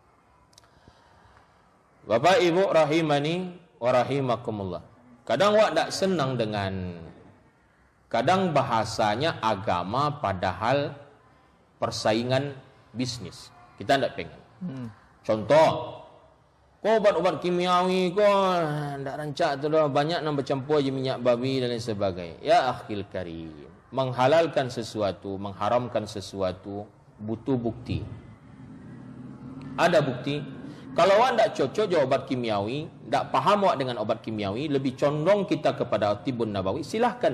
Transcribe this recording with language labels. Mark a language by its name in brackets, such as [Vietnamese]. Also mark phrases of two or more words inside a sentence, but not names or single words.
[Indonesian] Bapak Ibu [Arabic] rahimani wa rahimakumullah. [Indonesian] Kadang awak tak senang dengan, kadang bahasanya agama padahal persaingan bisnis. Kita tidak pengen. Contoh, kau obat-obat kimiawi, kau tak rancak tu dah, banyak nak bercampur je minyak babi dan lain sebagainya. [Arabic] Ya akhil karim, [Indonesian] menghalalkan sesuatu, mengharamkan sesuatu, butuh bukti. Ada bukti. Kalau awak tak cocok je obat kimiawi, tak faham awak dengan obat kimiawi, lebih condong kita kepada [Arabic] tibun nabawi, [Indonesian] silahkan.